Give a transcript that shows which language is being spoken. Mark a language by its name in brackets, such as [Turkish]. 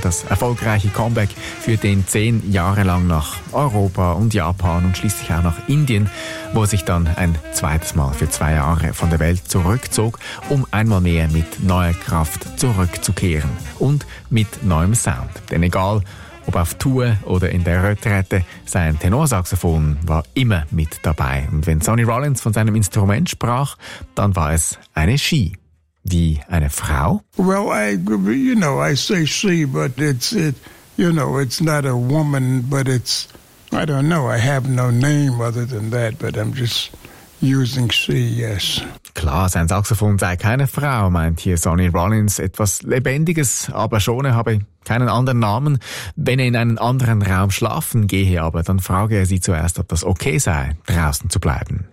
[German] Das erfolgreiche Comeback führte ihn 10 Jahre lang nach Europa und Japan und schließlich auch nach Indien, wo er sich dann ein zweites Mal für 2 Jahre von der Welt zurückzog, um einmal mehr mit neuer Kraft zurückzukehren und mit neuem Sound. Denn egal, ob auf Tour oder in der Retrette, sein Tenorsaxophon war immer mit dabei. Und wenn Sonny Rollins von seinem Instrument sprach, dann war es eine Ski. Wie eine Frau? [English] Well, I say she, but it's not a woman, but it's, I don't know, I have no name other than that, but I'm just using she, yes. [German] Klar, sein Saxophon sei keine Frau, meint hier Sonny Rollins. Etwas Lebendiges, aber schon, er habe keinen anderen Namen. Wenn er in einen anderen Raum schlafen gehe, aber dann frage er sie zuerst, ob das okay sei, draußen zu bleiben.